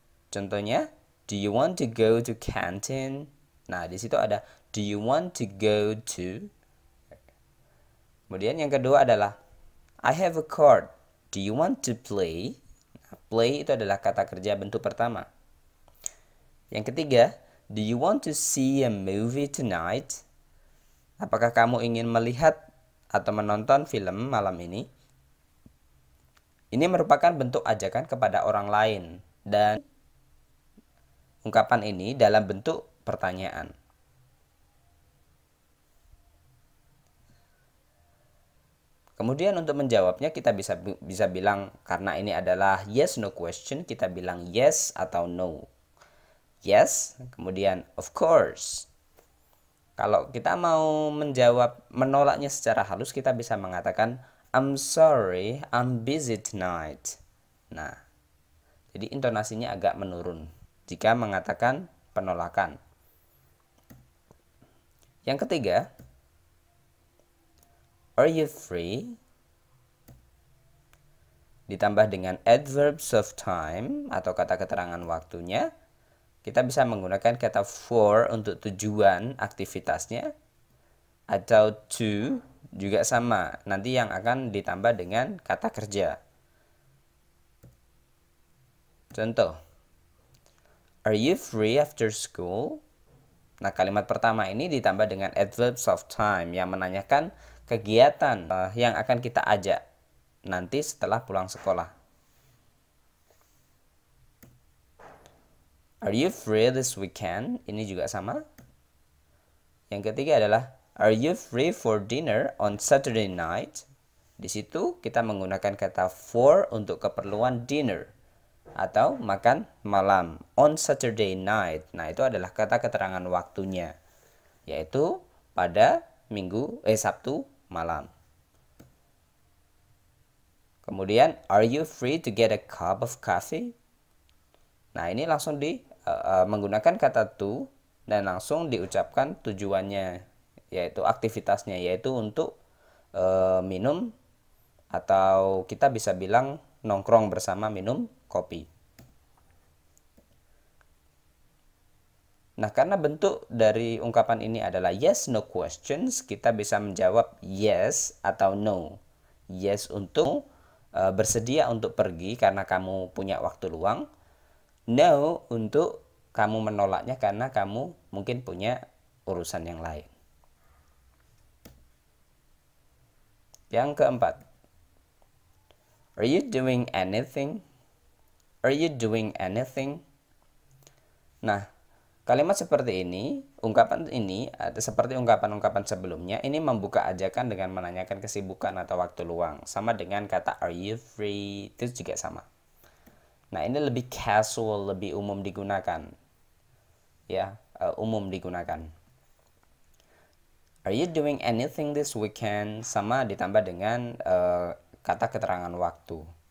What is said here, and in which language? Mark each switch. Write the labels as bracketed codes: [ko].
[en] Contohnya, do you want to go to canteen? [id] Nah, di situ ada [en] do you want to go to? [id] Kemudian yang kedua adalah [en] I have a card. Do you want to play? [id] Nah, play itu adalah kata kerja bentuk pertama. Yang ketiga, [en] do you want to see a movie tonight? [id] Apakah kamu ingin melihat atau menonton film malam ini? Ini merupakan bentuk ajakan kepada orang lain, dan ungkapan ini dalam bentuk pertanyaan. Kemudian untuk menjawabnya kita bisa bilang, karena ini adalah yes no question, kita bilang yes atau no. [en] Yes, [id] kemudian [en] of course. [id] Kalau kita mau menolaknya secara halus, kita bisa mengatakan [en] I'm sorry, I'm busy tonight. [id] Nah, jadi intonasinya agak menurun jika mengatakan penolakan. Yang ketiga, [en] are you free? [id] Ditambah dengan adverbs of time atau kata keterangan waktunya. Kita bisa menggunakan kata for untuk tujuan aktivitasnya, atau to juga sama, nanti yang akan ditambah dengan kata kerja. [en] Contoh, are you free after school? [id] Nah, kalimat pertama ini ditambah dengan adverbs of time yang menanyakan kegiatan yang akan kita ajak nanti setelah pulang sekolah. [en] Are you free this weekend? [id] Ini juga sama. Yang ketiga adalah [en] are you free for dinner on Saturday night? [id] Di situ kita menggunakan kata for untuk keperluan dinner atau makan malam on Saturday night. Nah, itu adalah kata keterangan waktunya, yaitu pada Sabtu malam. [en] Kemudian are you free to get a cup of coffee? [id] Nah, ini langsung menggunakan kata to dan langsung diucapkan tujuannya, yaitu aktivitasnya, yaitu untuk minum, atau kita bisa bilang nongkrong bersama minum kopi. Nah, karena bentuk dari ungkapan ini adalah yes no questions, kita bisa menjawab yes atau no. Yes untuk bersedia untuk pergi karena kamu punya waktu luang. No untuk kamu menolaknya karena kamu mungkin punya urusan yang lain. Yang keempat, [en] are you doing anything? Are you doing anything? [id] Nah, kalimat seperti ini, ungkapan ini seperti ungkapan-ungkapan sebelumnya, ini membuka ajakan dengan menanyakan kesibukan atau waktu luang. Sama dengan kata [en] are you free, [id] itu juga sama. Nah, ini lebih casual, lebih umum digunakan. Ya, umum digunakan. [en] Are you doing anything this weekend? [id] Sama ditambah dengan kata keterangan waktu.